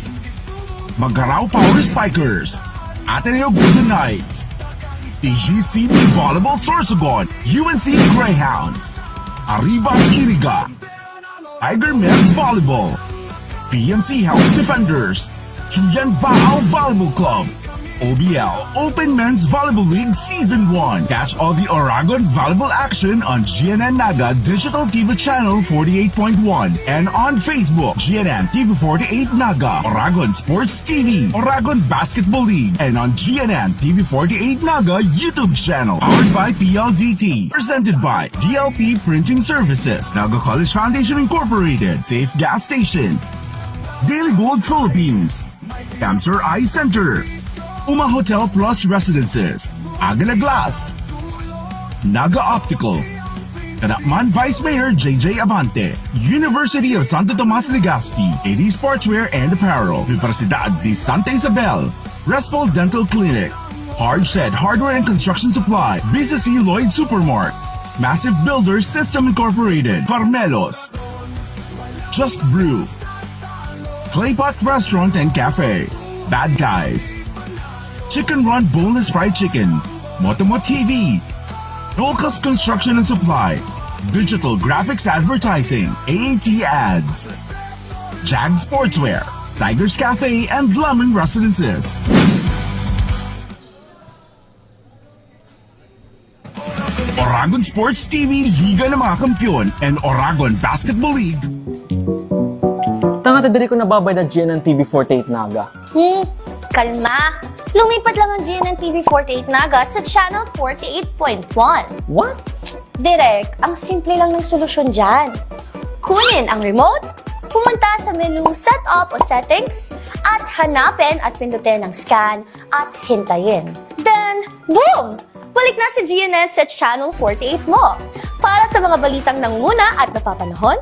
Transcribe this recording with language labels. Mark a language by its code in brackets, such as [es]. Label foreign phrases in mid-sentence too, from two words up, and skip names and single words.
[en] Magaraw Power Spikers, Ateneo Golden Knights, TGCB Volleyball Sorsogon, UNC Greyhounds, Ariba Iriga, 𝐼𝐸 Volleyball, BMC Health Defenders, 𝐲𝑒𝑛 Volleyball Club, OBL Open Men's Volleyball League Season 1. Catch all the Oragon volleyball action on GNN Naga Digital TV Channel 48.1 and on Facebook, GNN TV 48 Naga, Oragon Sports TV, Oragon Basketball League, and on GNN TV 48 Naga YouTube channel. Powered by PLDT. Presented by DLP Printing Services, Naga College Foundation Incorporated, Safe Gas Station, Daily Gold Philippines, Camsur Eye Center, Uma Hotel Plus Residences, Agala Glass, Naga Optical, Kanakman Vice Mayor JJ Abante, University of Santo Tomas Legazpi, AD Sportswear and Apparel, Universidad de Santa Isabel, Respol Dental Clinic, Hardshed Hardware and Construction Supply, BCC Lloyd Supermart, Massive Builders System Incorporated, Carmelos, Just Brew, Claypot Restaurant and Cafe, Bad Guys, Chicken Run Boneless Fried Chicken, Motomo TV, Dolcas Construction and Supply, Digital Graphics Advertising, AAT Ads, Jag Sportswear, Tiger's Cafe, and Lemon Residences. Oragon Sports TV, Liga ng mga Kampiyon, and Oragon Basketball League. [bik] Tanga diri ko nababay na GNN TV 48 Naga. [tl] Kalma! Lumipat lang ang GNN TV 48 Naga sa Channel 48.1. [en] What? [tl] Direk, ang simple lang ng solusyon dyan. Kunin ang remote, pumunta sa menu Setup o Settings, at hanapin at pindutin ang scan at hintayin. [en] Then, boom! [tl] Balik na si GNN sa [en] Channel 48 [tl] mo. Para sa mga balitang nanguna at napapanahon,